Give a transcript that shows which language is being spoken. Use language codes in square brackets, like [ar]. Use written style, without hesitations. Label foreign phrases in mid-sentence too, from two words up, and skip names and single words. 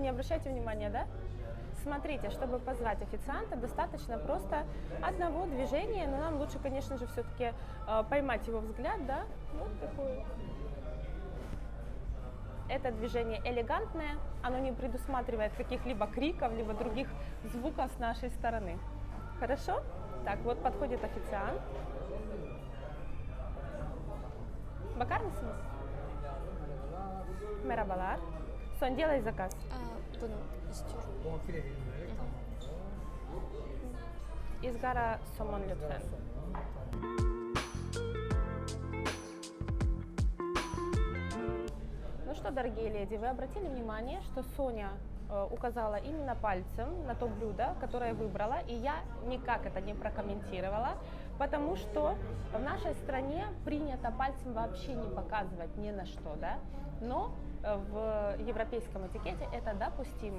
[ru] Не обращайте внимания, да? Смотрите, чтобы позвать официанта, достаточно просто одного движения, но нам лучше, конечно же, все-таки поймать его взгляд, да? Вот такое. Это движение элегантное, оно не предусматривает каких-либо криков, либо других звуков с нашей стороны. Хорошо? Так, вот подходит официант. [tr] Bakar mısınız? Merhabalar. Son, [ru] делай заказ. [tr] Bunu istiyorum. Bonfile dilimleri tamam. Izgara somon lütfen. [ru] Ну что, дорогие леди, вы обратили внимание, что Соня указала именно пальцем на то блюдо, которое выбрала, и я никак это не прокомментировала, потому что в нашей стране принято пальцем вообще не показывать ни на что, да, но в европейском этикете это допустимо.